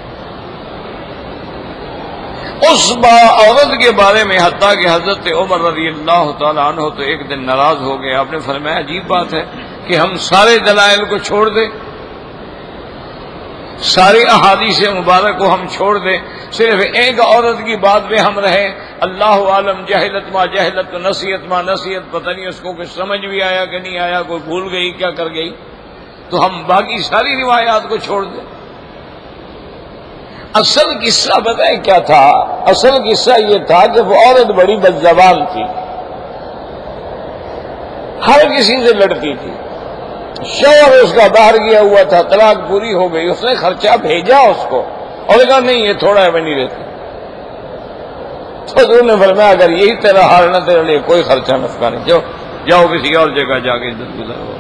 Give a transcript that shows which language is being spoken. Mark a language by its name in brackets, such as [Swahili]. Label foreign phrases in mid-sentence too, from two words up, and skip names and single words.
[Urdu] اس عورت کے بارے میں حتیٰ کہ حضرت عمر رضی اللہ تعالیٰ عنہ تو ایک دن ناراض ہو گئے، آپ نے فرمایا عجیب بات ہے کہ ہم سارے دلائل کو چھوڑ دیں، سارے احادیث مبارک کو ہم چھوڑ دیں، صرف ایک عورت کی بات میں ہم رہیں، [Arabic] اللہ عالم جہلت ما جہلت نصیحت ما نصیحت، [Urdu] پتہ نہیں اس کو کچھ سمجھ بھی آیا کہ نہیں آیا، کوئی بھول گئی کیا کر گئی۔ تو ہم باقی ساری روایات کو چھوڑ دیں؟ اصل قصہ بتائیں کیا تھا؟ اصل قصہ یہ تھا کہ وہ عورت بڑی بدزبان تھی، ہر کسی سے لڑتی تھی، شوہر اس کا باہر گیا ہوا تھا، طلاق پوری ہو گئی، اس نے خرچہ بھیجا اس کو اور کہا نہیں یہ تھوڑا ہے میں نہیں رہتی، تو حضور نے فرمایا اگر یہی تیرا حال نہ تیرے لیے کوئی خرچہ نفقہ نہیں، جاؤ کسی اور جگہ جا کے عزت گزارو۔